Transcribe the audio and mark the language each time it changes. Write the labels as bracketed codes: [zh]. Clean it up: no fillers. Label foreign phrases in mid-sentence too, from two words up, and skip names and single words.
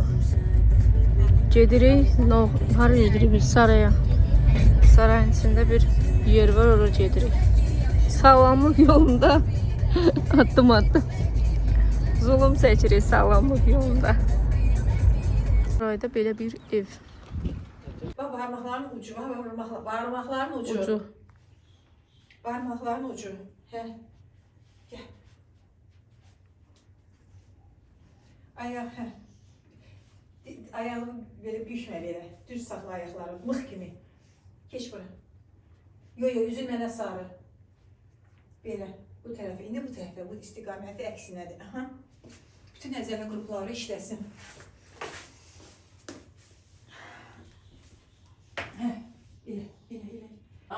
[az] Gedirik, hara gedirik biz saraya. Sarayın içində bir yer var, oraya gedirik. Sağlamlıq yolunda addım. Zulum çəkirik sağlamlıq yolunda. Burayda belə bir ev. [tr] Bak parmakların ucu, bak parmakların ucu. Ucu. Parmakların ucu. He. Gel. Ayak, he. Ayağını böyle bükme böyle. Düz sakla ayakları, mıh gibi. [az] Geç bura. Yo yo, üzül mənə sarı. Belə, bu tərəfə, indi bu tərəfə, bu istiqaməti əksinədir. Aha. Bütün əzələ qrupları işləsin. Hə, belə. Ha?